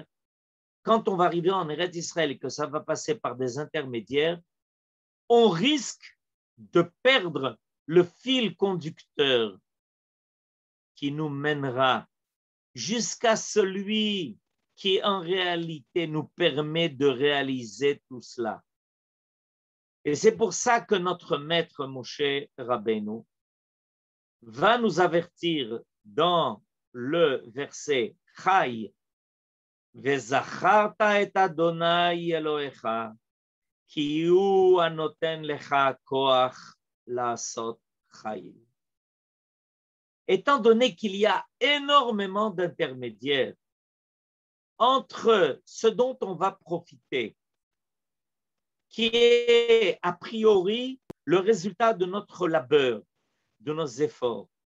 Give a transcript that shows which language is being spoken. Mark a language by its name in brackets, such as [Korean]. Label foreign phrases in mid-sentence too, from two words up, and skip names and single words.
[French] Quand on va arriver en Eretz Israël et que ça va passer par des intermédiaires, on risque de perdre le fil conducteur qui nous mènera jusqu'à celui qui en réalité nous permet de réaliser tout cela. Et c'est pour ça que notre maître Moshe Rabbeinu va nous avertir dans le verset Chai, [Hebrew] וזכרת את אדוני אלוהיך כי הוא הנותן לך כוח לעשות חיים. [French] Étant donné qu'il y a énormément d'intermédiaires entre ce dont on va profiter, qui est a priori le résultat de notre labeur, de nos efforts,